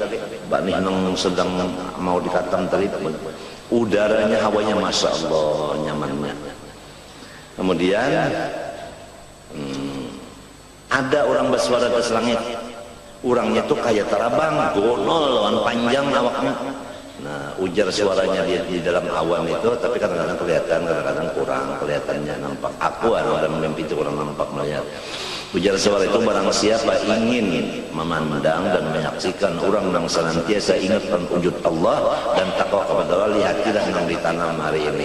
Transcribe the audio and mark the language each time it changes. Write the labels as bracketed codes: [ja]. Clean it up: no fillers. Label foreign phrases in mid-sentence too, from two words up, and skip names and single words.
[bjn] Banih nang sedang mau dikatam tadi. Udaranya, hawanya [ar] masya Allah [bjn] nyamannya. [id] Kemudian ada orang bersuara ke langit. [bjn] Orangnya tuh kayak terabang, gonol, lawan panjang awaknya. Nah, ujar suaranya di dalam awan itu, tapi kadang-kadang kelihatan, kadang-kadang kurang kelihatannya nampak. [id] Aku dalam mimpi itu kurang nampak melihat. Ujar suara itu, barang siapa ingin memandang dan menyaksikan orang yang senantiasa ingatkan wujud Allah dan takwa kepada Allah, lihatilah yang ditanam hari ini.